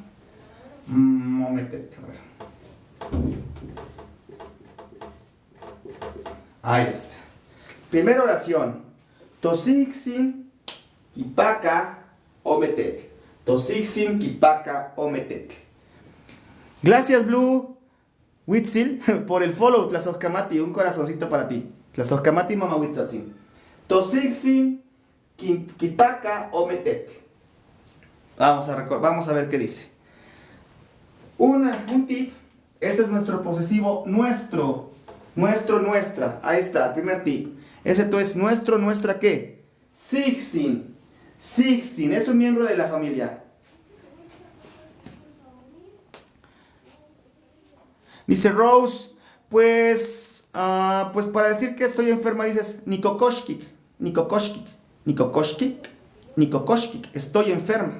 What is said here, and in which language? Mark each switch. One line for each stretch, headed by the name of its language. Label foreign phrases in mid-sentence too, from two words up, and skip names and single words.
Nahuatl languages: Mometet.
Spanish: A ver. Ahí está. Primera oración.
Nahuatl languages: Tosigsin. Kipaka. Ometet. Tosigsin. Kipaka. Ometet.
Spanish: Gracias, Blue. Huitzil, por el follow, Tlazoscamati, un corazoncito para ti.
Nahuatl languages: Tlazoscamati, mamá Huitzotzin. Tosixin, Kipaka o Metete.
Spanish: Vamos a ver qué dice. Un tip. Este es nuestro posesivo nuestro. Nuestra. Ahí está, el primer tip. Ese es nuestro, nuestra ¿qué?
Nahuatl languages: Sixin.
Spanish: Sixin, es un miembro de la familia. Dice Rose, pues para decir que estoy enferma dices Nikokoshkik, estoy enferma.